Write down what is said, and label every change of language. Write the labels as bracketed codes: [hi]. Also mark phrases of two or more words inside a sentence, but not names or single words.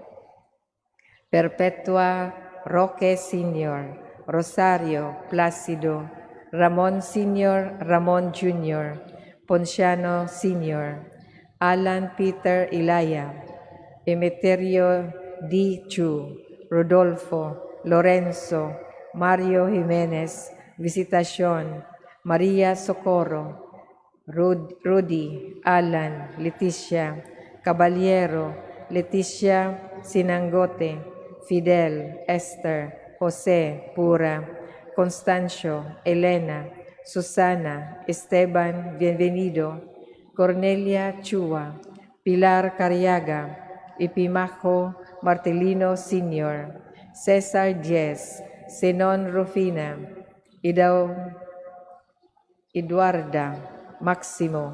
[en] Perpetua, Roque Sr., Rosario, Plácido, Ramon Sr., Ramon Jr., Ponciano Sr., Alan Peter Ilaya, Emeterio D. Chu, Rodolfo, Lorenzo, Mario Jimenez, Visitacion, Maria Socorro, Rudy, Alan, Leticia, Caballero, Leticia Sinangote, Fidel, Esther, Jose, Pura, Constancio, Elena, Susana, Esteban, Bienvenido, Cornelia Chua, Pilar Cariaga, Epimajo Martelino Sr., Cesar Diez, Zenon Rufina, Eduarda, Maximo,